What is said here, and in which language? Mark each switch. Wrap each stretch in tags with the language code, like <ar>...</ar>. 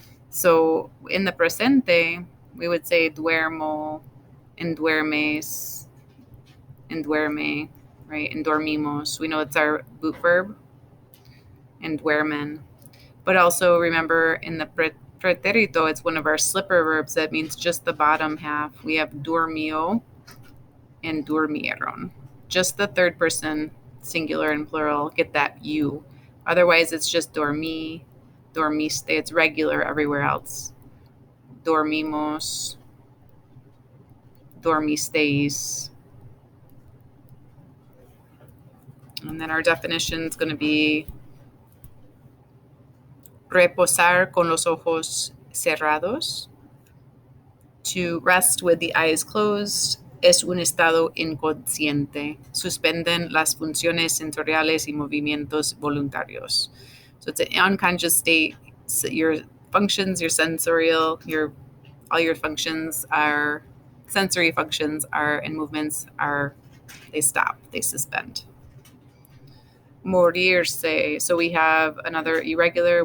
<en>So in the presente, we would say duermo, and duermes, and duerme, right? And dormimos. We know it's our boot verb, and duermen. But also remember in the pretérito, it's one of our slipper verbs. That means just the bottom half. We have durmió and durmieron. Just the third person, singular and plural, get that you. Otherwise, it's just dormí, dormiste. It's regular everywhere else.</en> <es>Dormimos, dormisteis.</es> <en>And then our definition is going to be</en> <es>reposar con los ojos cerrados.</es> <en>To rest with the eyes closed</en> <es>es un estado inconsciente. Suspenden las funciones sensoriales y movimientos voluntarios.</es> <en>So it's an unconscious state. So your functions, your sensorial, all your functions are sensory functions are and movements are, they stop, they suspend. Morirse. So we have another irregular.</en>